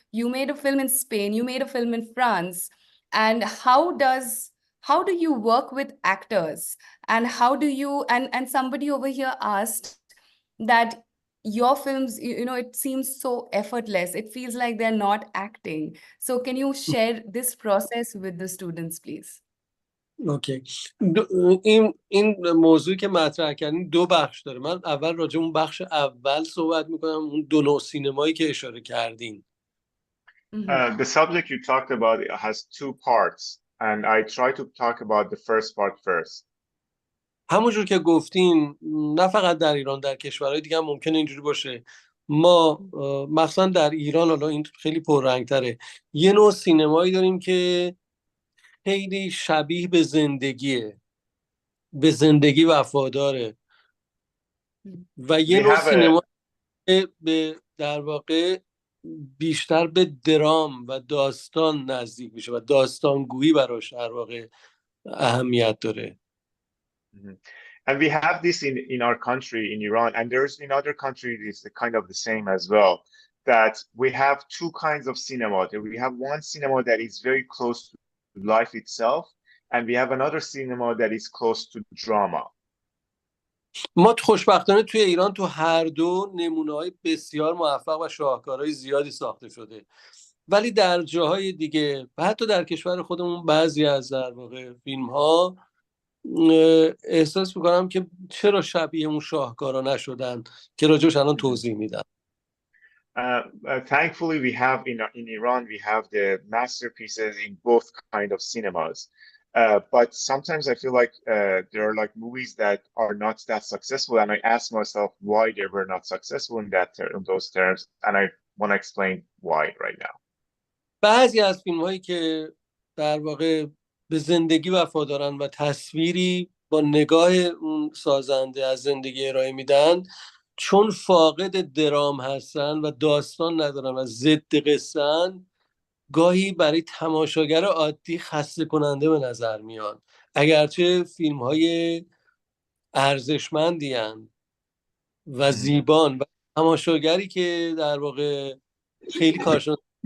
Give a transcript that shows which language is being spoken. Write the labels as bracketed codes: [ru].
[en] You made a film in Spain, you made a film in France. And how do you work with actors? And how do you, and somebody over here asked that your films, it seems so effortless. It feels like they're not acting. So can you share this process with the students, please? Okay. [fa] این موضوعی که مطرح کردین دو بخش داره. من اول راجع اون بخش اول صحبت میکنم، اون دو نوع سینمایی که اشاره کردین. [en] The subject you talked about has two parts, and I try to talk about the first part first. [fa] همونجور که گفتین، نه فقط در ایران، در کشورهای دیگه هم ممکنه اینجوری باشه. ما مثلا در ایران، حالا این خیلی پررنگ‌تره، یه نوع سینمایی داریم که خیلی شبیه به زندگیه، به زندگی وفاداره، و یه نوع سینما به در واقع بیشتر به درام و داستان نزدیک میشه و داستانگویی براش در واقع اهمیت داره. [en] And we have this in our country, in Iran, and there's in other countries it's kind of the same as well, that we have two kinds of cinema. We have one cinema that is very close to life itself, and we have another cinema that is close to drama. [fa] ما خوشبختانه توی ایران تو هر دو نمونه‌های بسیار موفق و شاهکارهای زیادی ساخته شده، ولی در جاهای دیگه و حتی در کشور خودمون بعضی از در واقع فیلم‌ها احساس می‌کنم که چرا شبیه اون شاهکارا نشدن که راجعش الان توضیح میدم. [en] Thankfully, we have in Iran, we have the masterpieces in both kind of cinemas. But sometimes I feel like there are like movies that are not that successful, and I ask myself why they were not successful in in those terms, and I want to explain why right now. [fa] بعضی از فیلم هایی که در واقع به زندگی وفادارن و تصویری با نگاه اون سازنده از زندگی ارائه میدن، چون فاقد درام هستن و داستان ندارن و ضد قصه‌ن، گاهی برای تماشاگر عادی خسته کننده به نظر میان، اگرچه فیلم های ارزشمندی هن و زیبان و تماشاگری که در واقع خیلی کارشون